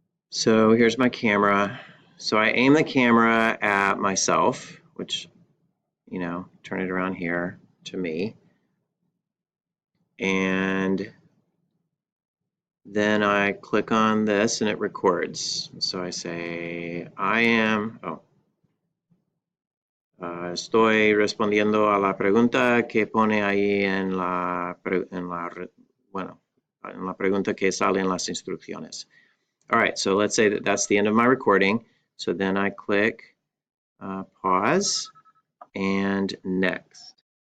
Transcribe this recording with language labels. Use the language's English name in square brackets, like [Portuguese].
[English] So here's my camera. So I aim the camera at myself, which, turn it around here to me. And then I click on this and it records. So I say, [Spanish] estoy respondiendo a la pregunta que pone ahí en la pregunta que sale en las instrucciones. [English] All right, so let's say that that's the end of my recording. So then I click pause and next.